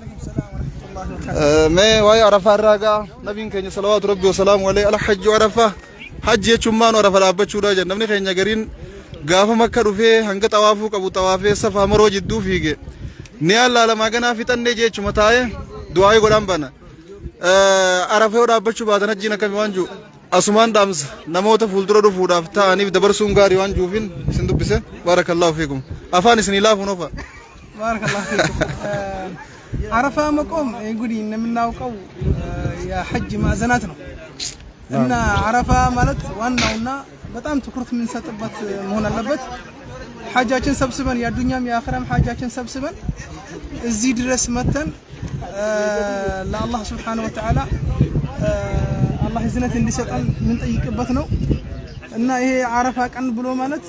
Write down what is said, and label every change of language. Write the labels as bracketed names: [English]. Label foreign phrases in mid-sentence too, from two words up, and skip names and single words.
[Oromo] mee waa'ee Arafaa irraa gaa nabiin keenya [Arabic] صلوات ربي وسلامه عليه الحج عرفة [Oromo] hajji jechuun maanu Arafa dhaabbachuudha jedha namni keenya gariin gaafa makka dhufee hanga xawaafuu qabu xawaafee safaa maroo jidduu fiige ni allaalamaa ganaa fixannee jechuma taa'ee du'aa godhan bana Arafa yoo dhaabbachuu baatan hajjiin akkami waan jiru asumaan dhaamsa namoota fuuldura dhufuudhaaf ta'aniif dabarsuun gaarii waan jiruufin isin dubbise [Arabic] بارك الله فيكم [Oromo] afaan isinii laafuun ofa [Arabic] بارك الله فيكم [Amharic] Arafa መቆም እንግዲህ እንደምናውቀው የሐጅ ማዕዘናት ነው እና አረፋ ማለት ዋናውና በጣም ትኩረት የምንሰጥበት መሆን አለበት ሐጃችን ሰብስበን የዱንያም የአኺራም ሐጃችን ሰብስበን እዚህ ድረስ መተን ለአላህ [Arabic] سبحانه وتعالى [Amharic] አላህ ዝነት እንዲሰጠን ምን ጠይቅበት ነው እና ይሄ አረፋ ቀን ብሎ ማለት